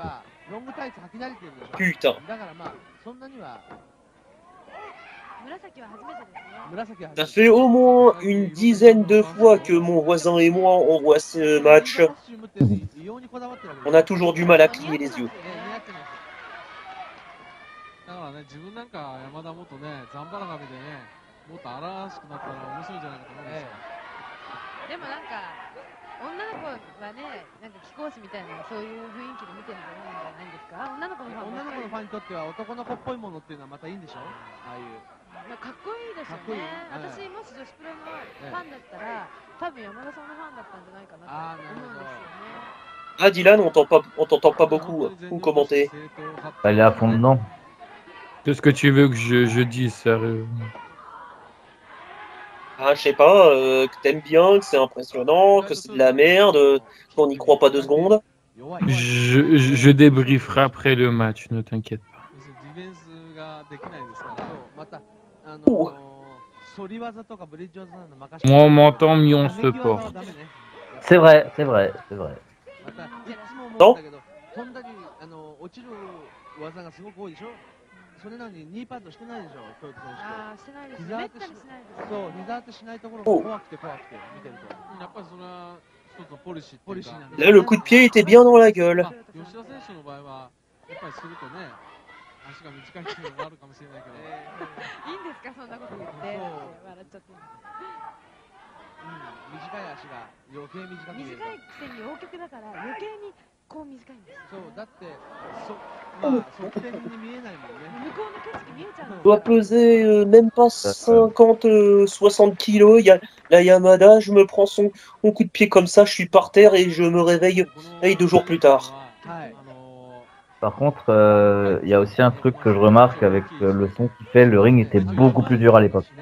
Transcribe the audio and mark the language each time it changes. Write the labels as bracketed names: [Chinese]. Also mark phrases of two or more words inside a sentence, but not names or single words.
[French] Putain. Ça fait au moins une dizaine de fois que mon voisin et moi on voit ce match. On a toujours du mal à clier les yeux. [Japanese] だからね、自分なんか山田元ね、ザンバラ髪でね、もっと荒々しくなったら面白いんじゃないかと思うんですよ。でもなんか女の子はね、なんか貴公子みたいなそういう雰囲気で見てるんじゃないんですか？女の子のファンにとっては男の子っぽいものっていうのはまたいいんでしょ？ああいう。かっこいいですよね。私もし女子プロのファンだったら、多分山田さんのファンだったんじゃないかなと思うんですよね。 [French] Ah Dylan, on t'entend pas beaucoup ou commenter. Elle est à fond dedans. Qu'est-ce que tu veux que je dise, sérieux? Ah, je sais pas, que t'aimes bien, que c'est impressionnant, que c'est de la merde, qu'on n'y croit pas 2 secondes. Je débrieferai après le match, ne t'inquiète pas. Moi, on m'entend, mieux on se porte. C'est vrai, c'est vrai, c'est vrai. Non? [Japanese] それなのにニーパッドしてないでしょ、トヨタ選手。ああ、してないですね。めったにしないです。そう、膝当てしないところが怖くて見てると。やっぱりそれは一つのポリシーなんで。 [French] Là, le coup de pied était bien dans la gueule. [Japanese] 吉田選手の場合はやっぱりするとね、足が短いっていうのがあるかもしれないけど。いいんですか、そんなこと言って。笑っちゃって。短い足が余計短く見える。短いくせに大曲だから余計にこう短いんです。そう、だってまあ側転に見えないもんね。向こうの景色見えちゃう。 [French] Doit peser même pas 50-60 kilos. Il y a la Yamada, je me prends mon coup de pied comme ça, je suis par terre et je me réveille 2 jours plus tard. Par contre, il y a aussi un truc que je remarque avec le son qu'il fait, le ring était beaucoup plus dur à l'époque.